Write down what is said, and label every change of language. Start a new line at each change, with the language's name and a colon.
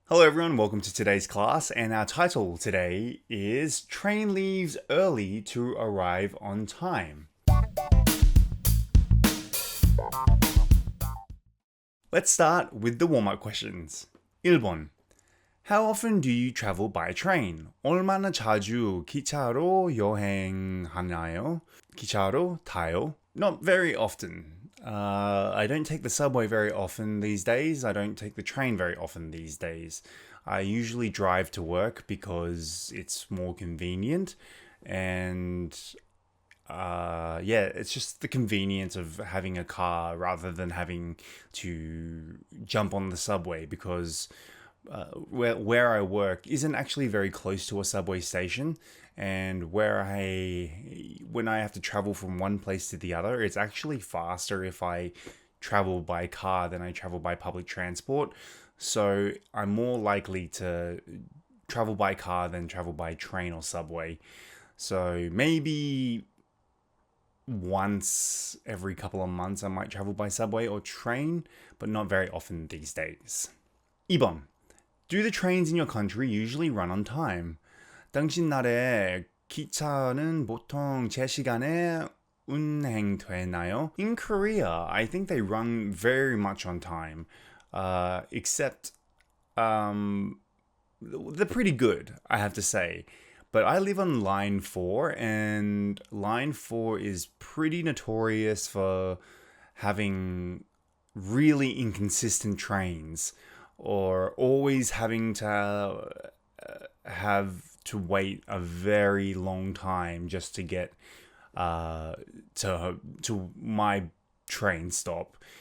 English: Hello everyone, welcome to today's class, and our title today is Train Leaves Early to Arrive on Time. Let's start with the warm-up questions.
Korean: 1번.
English: How often do you travel by train?
Korean: 얼마나 자주 기차로 여행하나요? 기차로 타요?
English: Not very often. I don't take the subway very often these days. I don't take the train very often these days. I usually drive to work because it's more convenient, and it's just the convenience of having a car rather than having to jump on the subway, because where I work isn't actually very close to a subway station, and when I have to travel from one place to the other, it's actually faster if I travel by car than I travel by public transport. So I'm more likely to travel by car than travel by train or subway. So maybe once every couple of months I might travel by subway or train, but not very often these days.
Korean: 2번.
English: Do the trains in your country usually run on time?
Korean: 당신 나라의 기차는 보통 제 시간에 운행되나요?
English: In Korea, I think they run very much on time, except they're pretty good, I have to say. But I live on line 4, and line 4 is pretty notorious for having really inconsistent trains, or always having to have to wait a very long time just to get to my train stop.